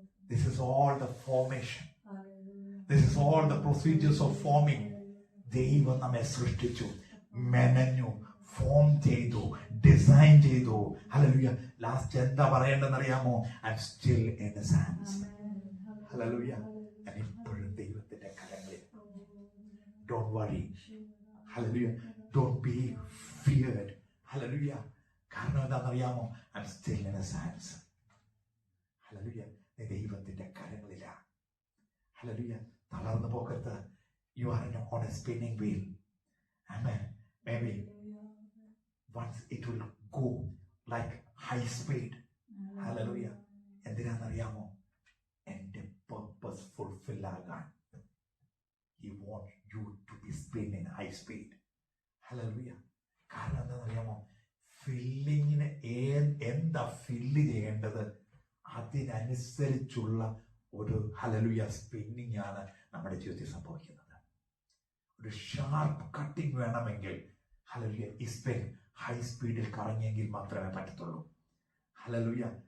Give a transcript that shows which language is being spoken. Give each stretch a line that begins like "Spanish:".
English: This is all the formation. This is all the procedures of forming.
Malayalam: ദൈവം നമ്മെ സൃഷ്ടിച്ചു, മെനഞ്ഞു, form ചെയ്തു, design ചെയ്തു.
English: Hallelujah. Last
Malayalam: എന്താ പറയേണ്ടതെന്നറിയാമോ?
English: I am still in his hands. Hallelujah.
Malayalam: ഞാൻ ഇപ്പോഴും ദൈവത്തിന്റെ കരങ്ങളിൽ.
English: Don't worry.
Malayalam: Hallelujah.
English: Don't be feared. Hallelujah.
Malayalam: കാരണം എന്താണെന്നറിയാമോ?
English: I'm still in his hands. Hallelujah.
Malayalam: നീ ദൈവത്തിന്റെ കരങ്ങളിലാ.
English: Hallelujah.
Malayalam: തളർന്നു പോകരുത്.
English: You are on a spinning wheel. Amen. Maybe once it will go like high speed.
Malayalam: Hallelujah. എന്തിനാണെന്നറിയാമോ? എന്റെ purpose fulfill ആകാൻ.
English: He wants you to be spin in high speed.
Malayalam: Hallelujah. കാരണം എന്താണെന്നറിയാമോ? ഫില്ലിങ്ങിന് എന്താ fill ചെയ്യേണ്ടത് അതിനനുസരിച്ചുള്ള ഒരു ഹല്ലേലൂയ സ്പിന്നിങ് ആണ് നമ്മുടെ ജീവിതത്തിൽ സംഭവിക്കുന്നത്. ഒരു ഷാർപ്പ് കട്ടിങ് വേണമെങ്കിൽ ഹല്ലേലൂയ ഈ സ്പിൻ ഹൈ സ്പീഡിൽ കറങ്ങിയെങ്കിൽ മാത്രമേ പറ്റത്തുള്ളൂ. ഹല്ലേലൂയ.